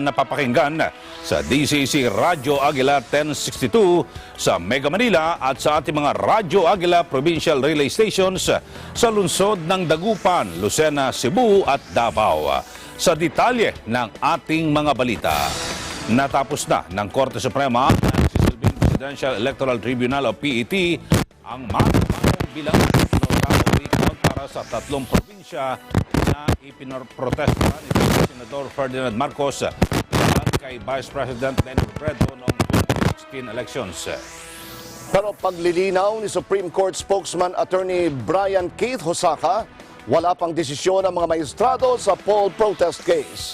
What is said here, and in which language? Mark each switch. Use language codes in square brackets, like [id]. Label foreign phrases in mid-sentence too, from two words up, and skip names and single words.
[tl] napapakinggan sa DCC Radyo Agila 1062 sa Mega Manila at sa ating mga Radyo Agila Provincial Relay Stations sa lungsod ng Dagupan, Lucena, Cebu at Davao. Sa detalye ng ating mga balita, natapos na ng Korte Suprema ng Sisilbing Presidential Electoral Tribunal o PET ang mano-manong bilang recount para sa 3 probinsya na ipinoprotesta ni Senador Ferdinand Marcos kay Vice President Leni Robredo noong 2016 elections. Pero paglilinaw ni [en] Supreme Court spokesman [tl] Attorney Brian Keith Hosaka, wala pang desisyon ang mga maestrado sa [en] poll protest case.